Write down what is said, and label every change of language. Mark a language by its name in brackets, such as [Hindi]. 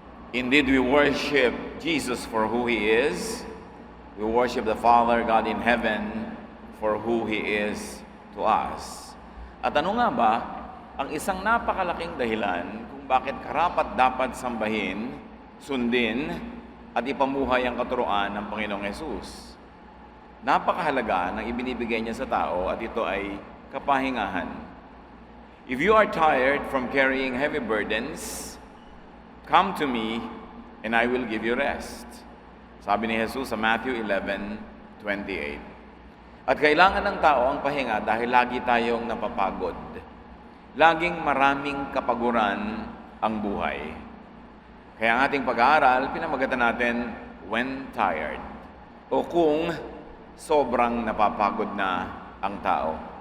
[English] Indeed, we worship Jesus for who He is. We worship the Father, God in heaven, for who He is to us. [Filipino] At ano nga ba, ang isang napakalaking dahilan kung bakit karapat dapat sambahin, sundin, at ipamuhay ang katuruan ng Panginoong Hesus. Napakahalaga ng ibinibigay niya sa tao at ito ay kapahingahan. [English] If you are tired from carrying heavy burdens, come to me, and I will give you rest. [Filipino] Sabi ni Jesus sa Matthew 11:28. At kailangan ng tao ang pahinga dahil lagi tayong napapagod. Laging maraming kapaguran ang buhay. Kaya ang ating pag-aaral, pinamagatan natin, When Tired. O kung sobrang napapagod na ang tao.